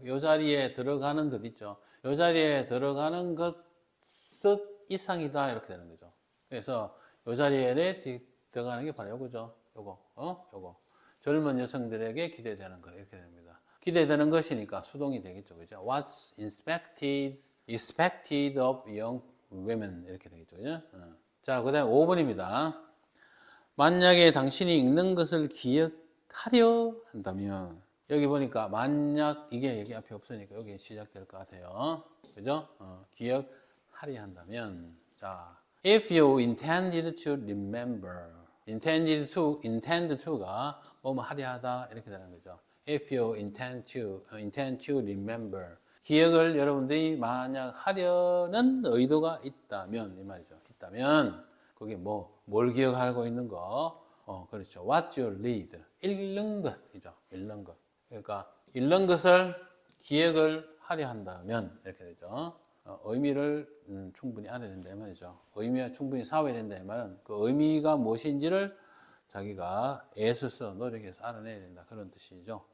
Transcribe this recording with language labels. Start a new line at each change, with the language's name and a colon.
Korean: 이 자리에 들어가는 것 있죠. 이 자리에 들어가는 것 이상이다 이렇게 되는 거죠. 그래서 이 자리에 들어가는 게 바로 요거죠. 요거. 젊은 여성들에게 기대되는 것 이렇게 됩니다. 기대되는 것이니까 수동이 되겠죠, 그죠?
English: What's expected of young women 이렇게 되겠죠, 그죠?
Korean: 자, 그다음 5번입니다. 만약에 당신이 읽는 것을 기억하려 한다면 여기 보니까 만약 이게 여기 앞에 없으니까 여기 시작될 것 같아요, 그죠? 기억하려 한다면 자, if you intended to remember, intend to 가 뭐뭐 하려 하다 이렇게 되는 거죠. If you intend to remember, 기억을 여러분들이 만약 하려는 의도가 있다면 이 말이죠. 있다면 그게 뭘 기억하고 있는 거? 그렇죠.
English: What you read, 읽는 것이죠.
Korean: 읽는 것. 그러니까 읽는 것을 기억을 하려 한다면 이렇게 되죠. 의미를 충분히 알아야 된다 이 말이죠. 의미가 충분히 사와야 된다 이 말은 그 의미가 무엇인지를 자기가 애써서 노력해서 알아내야 된다 그런 뜻이죠.